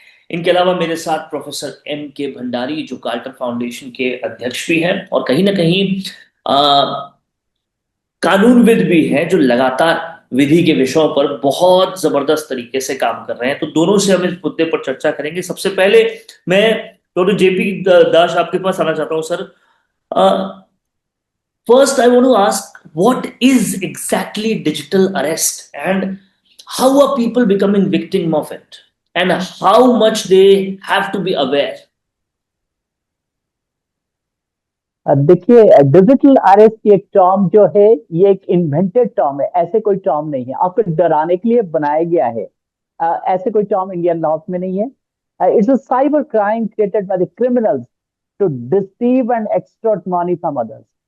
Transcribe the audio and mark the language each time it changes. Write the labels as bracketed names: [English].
[Hindi] इनके अलावा मेरे साथ प्रोफेसर M.K. भंडारी, जो कार्टर फाउंडेशन के अध्यक्ष भी हैं और कहीं ना कहीं कानूनविद भी हैं, जो लगातार विधि के विषयों पर बहुत जबरदस्त तरीके से काम कर रहे हैं. तो दोनों से हम इस मुद्दे पर चर्चा करेंगे. सबसे पहले मैं डॉक्टर जेपी दास आपके पास आना चाहता हूं sir. [English] First, I want to ask, what is exactly digital arrest and how are people becoming victim of it, and how much they have to be aware? [Hindi] देखिए, डिजिटल अरेस्ट की एक term जो है, ये एक इन्वेंटेड टर्म है. ऐसे कोई टर्म नहीं है, आपको डराने के लिए बनाया गया है. ऐसे कोई टर्म इंडियन लॉज में नहीं है. [English] It's a cyber crime created by the criminals to deceive and extort money from others.